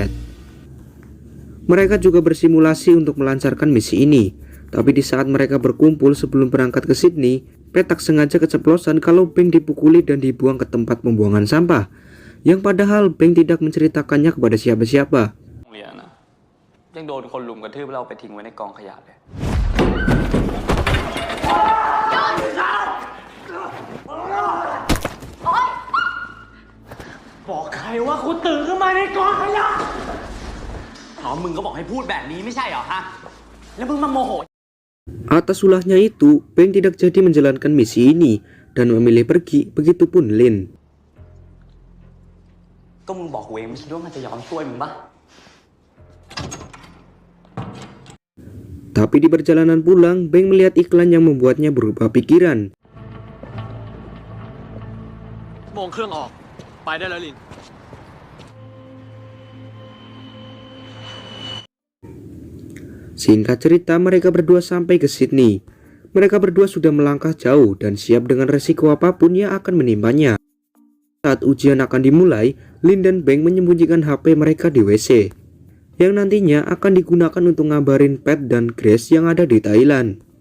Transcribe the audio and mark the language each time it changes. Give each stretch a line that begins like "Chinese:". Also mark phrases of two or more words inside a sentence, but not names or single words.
Indonesian: Mereka juga bersimulasi untuk melancarkan misi ini, tapi di saat mereka berkumpul sebelum berangkat ke Sydney, Pat tak sengaja keceplosan kalau Beng dipukuli dan dibuang ke tempat pembuangan sampah, yang padahal Beng tidak menceritakannya kepada siapa-siapa.
Thai: โรงเรียนนะยังโดนคนลุมกระทืบเราไปทิ้งไว้ในกองขยะเลย บอกใครว่าคุณตื่นขึ้นมาในกองขยะอ๋อมึงก็บอกให้พูดแบบนี้ไม่ใช่เหรอฮะแล้วมึงมาโมโห
Indonesian: Atas ulahnya itu, Beng tidak jadi menjalankan misi ini dan memilih pergi, begitupun Lin.
Thai: ก็มึงบอกกูเองไม่คิดว่ามันจะยอมช่วยมึงปะ
Indonesian: Tapi di perjalanan pulang, Beng melihat iklan yang membuatnya berubah pikiran.
Thai: โมงเครื่องออก ไปได้แล้วลิน
Indonesian: Singkat cerita, mereka berdua sampai ke Sydney. Mereka berdua sudah melangkah jauh dan siap dengan resiko apapun yang akan menimpanya. Saat ujian akan dimulai, Lin dan Beng menyembunyikan HP mereka di WC, yang nantinya akan digunakan untuk ngabarin Pat dan Grace yang ada di Thailand.